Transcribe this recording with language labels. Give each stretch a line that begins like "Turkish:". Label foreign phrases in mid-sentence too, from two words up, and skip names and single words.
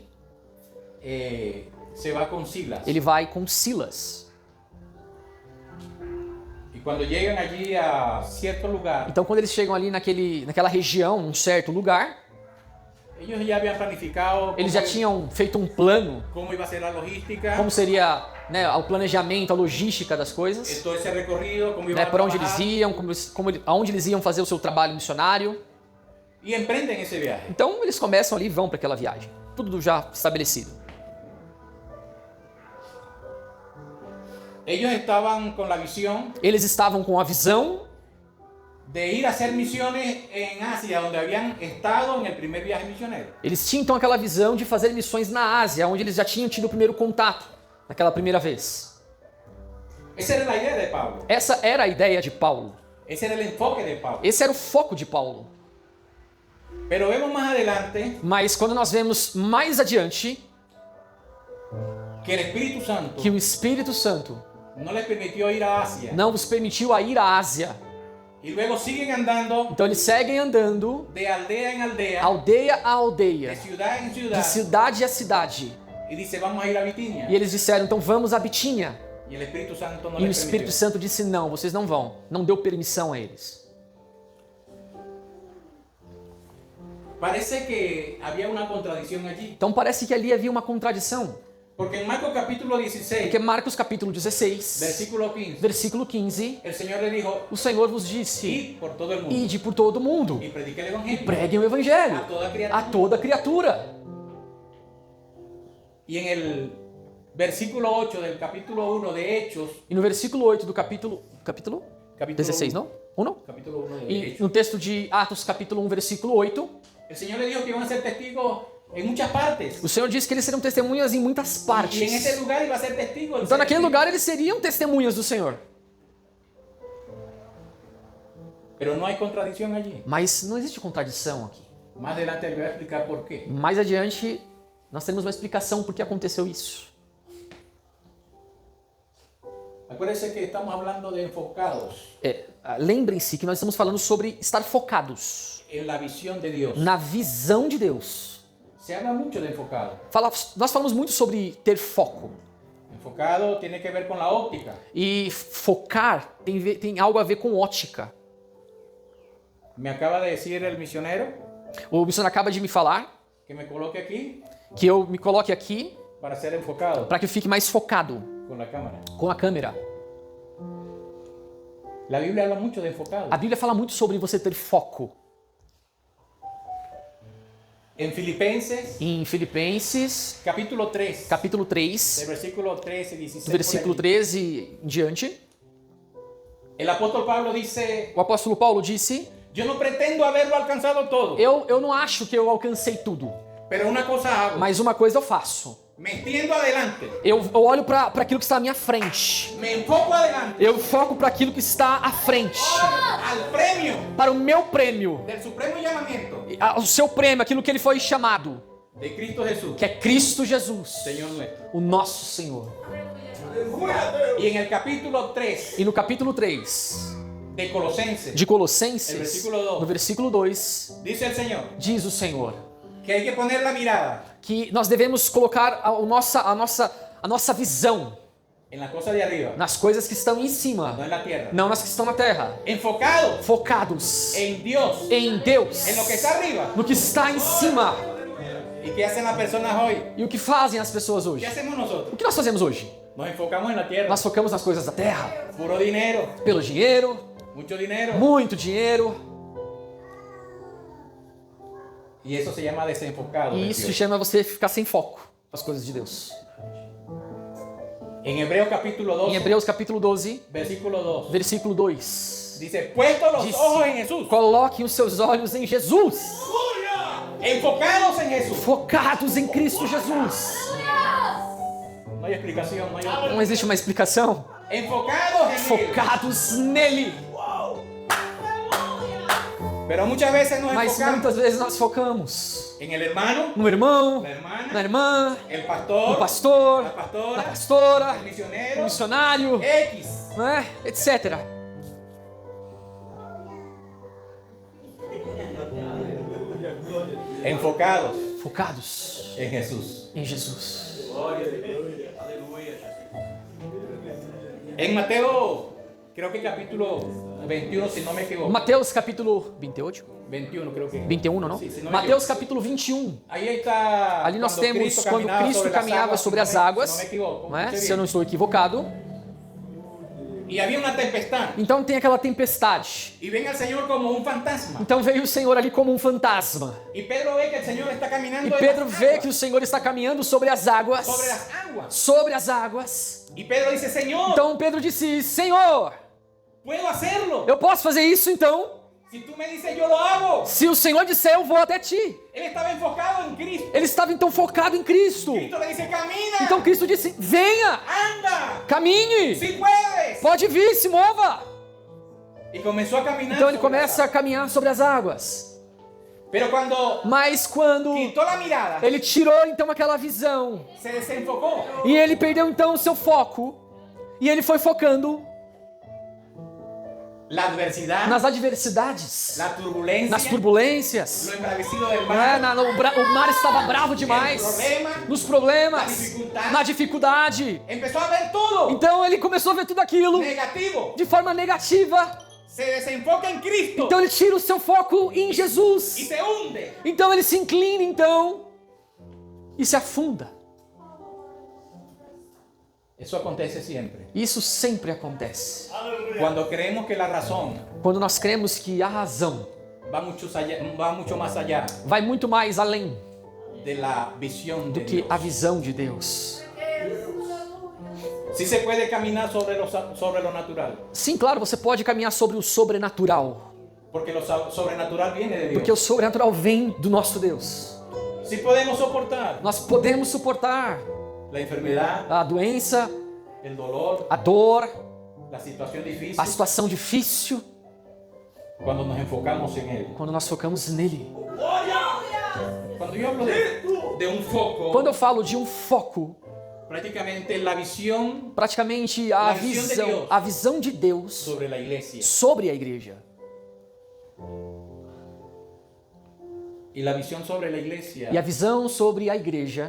Spanish: se va con Silas.
Portuguese: ele vai com Silas.
Spanish: Y cuando llegan allí a cierto lugar,
Portuguese: Então quando eles chegam ali naquela região, num certo lugar,
Spanish: ellos ya habían planificado
Portuguese: eles já tinham feito um plano,
Spanish: cómo iba a ser la logística,
Portuguese: como seria, né, o planejamento, a logística das coisas,
Spanish: todo ese recorrido, cómo iban
Portuguese: né,
Spanish: a
Portuguese: para onde eles
Spanish: trabajar,
Portuguese: iam, aonde eles iam fazer o seu trabalho missionário.
Spanish: y emprenden ese viaje.
Portuguese: Então eles começam ali e vão para aquela viagem, tudo já estabelecido.
Spanish: Ellos estaban con la visión
Portuguese: Eles estavam com a visão
Spanish: de ir a hacer misiones en Asia, donde habían estado en el primer viaje misionero.
Portuguese: Eles tinham então aquela visão de fazer missões na Ásia, onde eles já tinham tido o primeiro contato, naquela primeira vez.
Spanish: Esa era la idea de Pablo.
Portuguese: Essa era a ideia de Paulo.
Spanish: Ese era el enfoque de Pablo.
Portuguese: Esse era o foco de Paulo.
Spanish: Pero vemos más adelante
Portuguese: Mas quando nós vemos mais adiante
Spanish: que el Espíritu Santo
Portuguese: que o Espírito Santo
Spanish: no les permitió ir a Asia.
Portuguese: não os permitiu a ir à Ásia,
Spanish: Y luego siguen andando
Portuguese: então eles seguem andando
Spanish: de aldea en aldea,
Portuguese: aldeia a de aldeia,
Spanish: ciudad en de ciudad.
Portuguese: cidade a cidade.
Spanish: Y dice, vamos a ir a Bitinia.
Portuguese: E eles disseram, então vamos a Bitínia.
Spanish: Y el Espíritu Santo no
Portuguese: E o
Spanish: les
Portuguese: Espírito
Spanish: permitió.
Portuguese: Santo disse, não, vocês não vão. Não deu permissão a eles.
Spanish: Parece que había una contradicción allí.
Portuguese: Então parece que ali havia uma contradição.
Spanish: Porque en Marcos capítulo 16,
Portuguese: Porque Marcos capítulo 16,
Spanish: versículo 15,
Portuguese: versículo 15,
Spanish: el Señor le dijo,
Portuguese: o Senhor vos disse,
Spanish: id por todo el mundo
Portuguese: ide por todo mundo,
Spanish: y predique el Evangelio
Portuguese: preguem o Evangelho
Spanish: a toda
Portuguese: a
Spanish: criatura.
Portuguese: toda criatura.
Spanish: Y en el versículo 8 del capítulo 1 de Hechos,
Portuguese: E no versículo 8 do capítulo capítulo 16, não? 1?
Spanish: capítulo 1 de
Portuguese: E
Spanish: Hechos,
Portuguese: no texto de Atos capítulo 1, versículo 8,
Spanish: el Señor le dijo que iban a ser testigos en muchas partes.
Portuguese: o Senhor disse que eles seriam testemunhas em muitas
Spanish: Y en ese
Portuguese: partes.
Spanish: lugar iba a ser testigo. del
Portuguese: Então
Spanish: ser
Portuguese: naquele
Spanish: testigo.
Portuguese: lugar eles seriam testemunhas do Senhor.
Spanish: Pero no hay contradicción allí.
Portuguese: Mas não existe contradição aqui.
Spanish: Más adelante le voy a explicar por qué.
Portuguese: Mais adiante, nós temos uma explicação por que aconteceu isso.
Spanish: Acuérdense que estamos hablando de enfocados
Portuguese: Lembrem-se que nós estamos falando sobre estar focados
Spanish: en la visión de Dios.
Portuguese: na visão de Deus.
Spanish: Se habla mucho de enfocado.
Portuguese: Nós falamos muito sobre ter foco.
Spanish: Enfocado tiene que ver con la óptica.
Portuguese: E focar tem algo a ver com ótica.
Spanish: Me acaba de decir el misionero
Portuguese: O missionário acaba de me falar
Spanish: que me coloque aquí
Portuguese: que eu me coloque aqui
Spanish: para ser enfocado
Portuguese: para que eu fique mais focado
Spanish: con la cámara.
Portuguese: com a câmera.
Spanish: La Biblia habla mucho de enfocado.
Portuguese: A Bíblia fala muito sobre você ter foco.
Spanish: En Filipenses,
Portuguese: Em Filipenses,
Spanish: capítulo 3,
Portuguese: capítulo
Spanish: del
Portuguese: 3,
Spanish: versículo 13 y 16.
Portuguese: do versículo
Spanish: por allí,
Portuguese: 13 em diante,
Spanish: el apóstol Pablo dice,
Portuguese: o apóstolo Paulo disse:
Spanish: yo no pretendo haberlo alcanzado todo,
Portuguese: eu não acho que eu alcancei tudo,
Spanish: pero una cosa hago,
Portuguese: mas uma coisa eu faço.
Spanish: me extiendo adelante,
Portuguese: Eu olho para aquilo que está à minha frente.
Spanish: me enfoco adelante,
Portuguese: Eu foco para aquilo que está à frente.
Spanish: al premio
Portuguese: Para o meu prêmio.
Spanish: del supremo llamamiento
Portuguese: O seu prêmio, aquilo que ele foi chamado.
Spanish: de Cristo Jesús,
Portuguese: Que é Cristo Jesus.
Spanish: Señor nuestro.
Portuguese: O nosso Senhor.
Spanish: Y en el capítulo 3
Portuguese: E no capítulo 3
Spanish: de Colosenses,
Portuguese: de Colossenses,
Spanish: El versículo 2.
Portuguese: no versículo 2,
Spanish: dice el Señor
Portuguese: diz o Senhor
Spanish: que hay que poner la mirada
Portuguese: que nós devemos colocar a nossa visão
Spanish: en las cosas de arriba,
Portuguese: nas coisas que estão em
Spanish: no
Portuguese: cima,
Spanish: en la tierra.
Portuguese: não nas que estão na terra.
Spanish: Enfocados
Portuguese: Focados
Spanish: en Dios,
Portuguese: em Deus,
Spanish: en lo que está arriba.
Portuguese: no que está em cima.
Spanish: ¿Y qué hacen las personas hoy?
Portuguese: E o que fazem as pessoas hoje?
Spanish: ¿Qué hacemos nosotros?
Portuguese: O que nós fazemos hoje?
Spanish: Nos enfocamos en la tierra.
Portuguese: Nós focamos nas coisas da terra,
Spanish: Puro dinero,
Portuguese: pelo dinheiro,
Spanish: mucho dinero.
Portuguese: muito dinheiro,
Spanish: Y eso se llama desenfocado.
Portuguese: e
Spanish: de
Portuguese: isso
Spanish: Dios.
Portuguese: chama você ficar sem foco nas coisas de Deus.
Spanish: En Hebreos capítulo 12,
Portuguese: Em Hebreus capítulo 12,
Spanish: versículo 2,
Portuguese: versículo 2,
Spanish: dice, puestos los
Portuguese: diz:
Spanish: ojos en Jesús,
Portuguese: coloquem os seus olhos em Jesus,
Spanish: enfocados en Jesús.
Portuguese: focados em Cristo Jesus.
Spanish: No hay explicación, no hay otra.
Portuguese: Não existe uma explicação.
Spanish: Enfocados en Él.
Portuguese: Focados nele.
Spanish: Pero muchas veces nos
Portuguese: Mas
Spanish: enfocamos
Portuguese: muitas vezes nós focamos
Spanish: en el hermano,
Portuguese: no irmão,
Spanish: la hermana,
Portuguese: na irmã,
Spanish: el
Portuguese: no
Spanish: pastor,
Portuguese: pastor,
Spanish: la
Portuguese: na
Spanish: pastora,
Portuguese: pastora,
Spanish: el
Portuguese: no
Spanish: misionero,
Portuguese: missionário,
Spanish: X.
Portuguese: né? Etc.
Spanish: Enfocados
Portuguese: Focados
Spanish: en Jesús.
Portuguese: em Jesus.
Spanish: En Mateo, creo que capítulo 21, si no me equivoco.
Portuguese: Mateus capítulo 28,
Spanish: 21 creo que.
Portuguese: 21, não?
Spanish: Sí, si no me
Portuguese: Mateus
Spanish: equivoco.
Portuguese: capítulo 21. Aí está. Ali nós quando temos quando Cristo caminhava sobre as se águas, não me equivoco, né?
Spanish: escuche
Portuguese: Se eu não
Spanish: bien.
Portuguese: estou equivocado.
Spanish: Y había una tempestad.
Portuguese: Então tem aquela tempestade.
Spanish: Y ven al Señor como un fantasma.
Portuguese: Então veio o Senhor ali como um fantasma.
Spanish: Y Pedro ve que el Señor está caminando
Portuguese: E
Spanish: en
Portuguese: Pedro
Spanish: las
Portuguese: vê
Spanish: aguas,
Portuguese: que o Senhor está caminhando sobre as águas.
Spanish: sobre las aguas.
Portuguese: Sobre as águas.
Spanish: Y Pedro dice, Señor,
Portuguese: Então Pedro disse: Senhor,
Spanish: puedo hacerlo.
Portuguese: eu posso fazer isso então?
Spanish: Si tú me dices, yo lo hago.
Portuguese: Se o Senhor disser, eu vou até ti.
Spanish: Él estaba enfocado en Cristo.
Portuguese: Ele estava então focado em Cristo.
Spanish: Cristo le dice, camina.
Portuguese: Então Cristo disse, venha,
Spanish: Anda.
Portuguese: caminhe,
Spanish: Si puedes.
Portuguese: pode vir, se mova.
Spanish: Y comenzó a caminar.
Portuguese: Então ele
Spanish: sobre
Portuguese: começa a
Spanish: las
Portuguese: caminhar sobre as águas.
Spanish: aguas. Pero cuando
Portuguese: Mas quando
Spanish: quitó la mirada,
Portuguese: ele tirou então aquela visão,
Spanish: se desenfocó.
Portuguese: e ele perdeu então o seu foco, e ele foi focando
Spanish: La adversidad,
Portuguese: nas adversidades,
Spanish: la turbulencia,
Portuguese: nas turbulências.
Spanish: lo embravecido del
Portuguese: Não é?
Spanish: mar,
Portuguese: O mar estava bravo demais, nos problemas, na dificuldade.
Spanish: empezó a ver todo
Portuguese: Então ele começou a ver tudo aquilo
Spanish: negativo.
Portuguese: de forma negativa.
Spanish: Se desenfoca en Cristo
Portuguese: Então ele tira o seu foco em
Spanish: y
Portuguese: Jesus.
Spanish: se hunde.
Portuguese: Então ele se inclina então e se afunda.
Spanish: Eso acontece siempre.
Portuguese: Isso sempre acontece.
Spanish: Cuando creemos que la razón
Portuguese: Quando nós cremos que a razão
Spanish: va mucho más allá
Portuguese: vai muito mais além
Spanish: de la visión de
Portuguese: do que
Spanish: Dios.
Portuguese: a visão de Deus.
Spanish: Sí se puede caminar sobre lo natural,
Portuguese: Sim, claro, você pode caminhar sobre o sobrenatural,
Spanish: porque lo sobrenatural viene de
Portuguese: porque o
Spanish: Dios.
Portuguese: sobrenatural vem do nosso Deus.
Spanish: Sí podemos soportar
Portuguese: Nós podemos suportar
Spanish: la enfermedad,
Portuguese: a doença,
Spanish: el dolor,
Portuguese: a dor,
Spanish: la situación difícil,
Portuguese: a situação difícil,
Spanish: cuando nos enfocamos en Él.
Portuguese: quando nós focamos nele.
Spanish: Cuando yo hablo de un foco,
Portuguese: Quando eu falo de um foco,
Spanish: prácticamente la visión
Portuguese: praticamente a visão de Deus
Spanish: sobre la iglesia.
Portuguese: sobre a igreja.
Spanish: Y la visión sobre la iglesia
Portuguese: E a visão sobre a igreja